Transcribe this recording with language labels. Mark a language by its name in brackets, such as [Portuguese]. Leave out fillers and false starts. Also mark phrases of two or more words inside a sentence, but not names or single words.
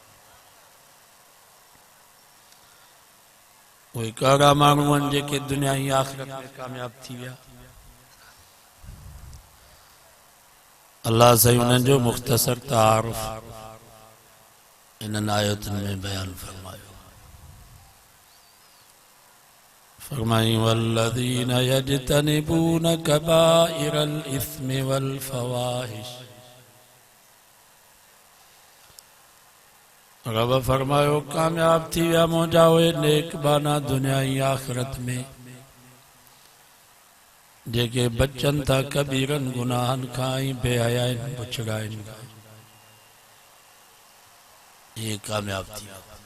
[Sindhi] उहे कहिड़ा माण्हू आहिनि जेके दुनिया ऐं आख़िरत में कामयाब थी विया। अल्लाह साईं उन्हनि जो मुख़्तसर तारुफ़ इन्हनि आयतुनि में बयान फरमायो। [Arabic] फरमाई الَّذِينَ يَجْتَنِبُونَ كَبَائِرَ الْإِثْمِ وَالْفَوَاحِشَ. [Sindhi] रब फरमायो कामयाब थी विया मुंहिंजा उहे नेक बाना दुनिया ऐं आख़िरत में जेके बचनि था कबीरनि गुनाहनि खां ऐं बेहयाइनि बुछड़ाइनि खां। ये कामयाब थी विया।